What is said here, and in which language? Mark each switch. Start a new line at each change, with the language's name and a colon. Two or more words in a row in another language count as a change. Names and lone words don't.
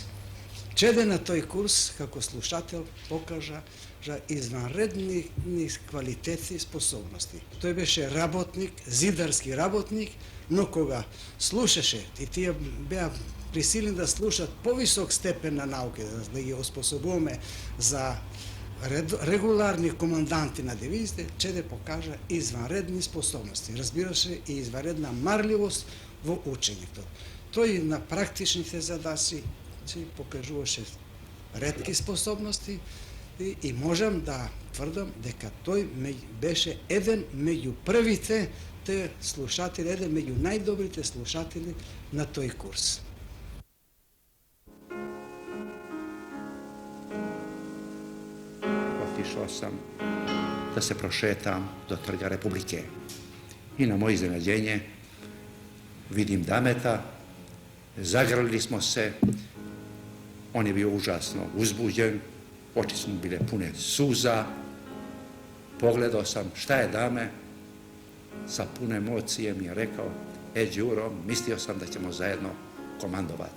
Macedonian: Чеде на тој курс, како слушател, покажа извънредни квалитети и способности. Тој беше работник, зидарски работник, но кога слушаше, и тие беа присилени да слушат повисок степен на науки, да ги оспособуваме за
Serbian: regularni komandanti na divizije će da pokaže izvanredne sposobnosti.
Macedonian: Разбира се, и изваредна марливост во учењето. Тој на практичните задачи си покажуваше ретки способности и можам да тврдам дека тој беше еден меѓу првите слушатели, еден меѓу најдобрите слушатели на тој курс.
Serbian: Otišao sam da se prošetam do Trga Republike i na moje iznenađenje vidim Dameta, zagrlili smo se, on je bio užasno uzbuđen, oči su mu bile pune suza, pogledao sam šta je Dame, sa puno emocije mi je rekao, Đuro, mislio sam da ćemo zajedno komandovati.